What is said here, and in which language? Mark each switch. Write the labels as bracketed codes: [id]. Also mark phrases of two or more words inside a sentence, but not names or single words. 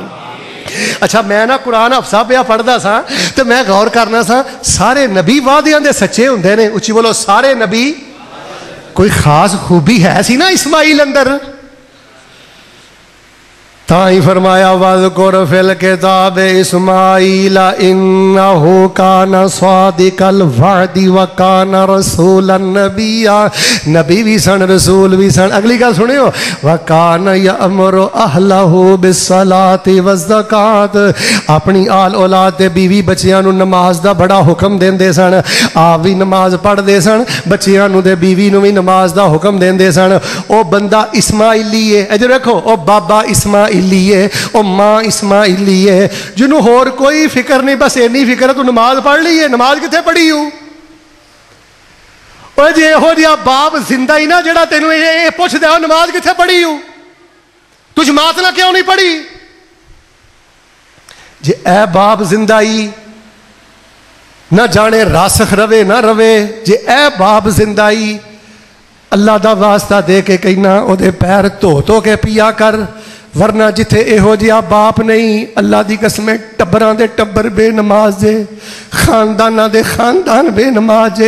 [pa] اچھا میں نا قرآن حفصہ پیا پڑھدا سا تے میں غور کرناں سا، سارے نبی وعدیاں دے سچے ہندے نے. اچی بولو سارے نبی۔ کوئی خاص خوبی ہے سی نا اسماعیل اندر، تائیں فرمایا [ar] واذكر في الكتاب إسماعيل إنه كان صادق الوعد وكان رسولا نبيا. [pa] نبی بھی سن رسول بھی سن۔ اگلی گل سنیو, [ar] وكان يأمر أهله بالصلاة والزكاة. [pa] اپنی آل اولاد دے بیوی بچیاں نوں نماز دا بڑا حکم دیندے سن، آپ بھی نماز پڑھدے سن، بچیاں نوں تے بیوی نوں بھی نماز دا حکم دیندے سن. او بندہ اسماعیلی ہے، ادھر دیکھو، او بابا اسماعیل اسماعیلی ہے، اور ماں اسماعیلی ہے، جنہوں ہور کوئی فکر نہیں، بس اینی فکر ہے تو نماز پڑھ لی ہے. نماز کتنے پڑھی ہوں? جے یہو جیہا باپ زندہ ہی نا جیہڑا تینوں یہ پچھ دے نماز کتنے پڑھی ہوں، تو جماعت نا کیوں نہیں پڑھی? جے اے باپ زندائی نا جانے راسخ روے نا روے، جے اے باپ زندائی اللہ دا واسطہ دے کے کہناں اوہدے پیر دھو دھو کے پیا کر، ورنہ جتھے ایہو جیہا باپ نہیں، اللہ دی قسمیں ٹبراں دے ٹبر بے نماز جے، خانداناں دے خاندان بے نماز جے.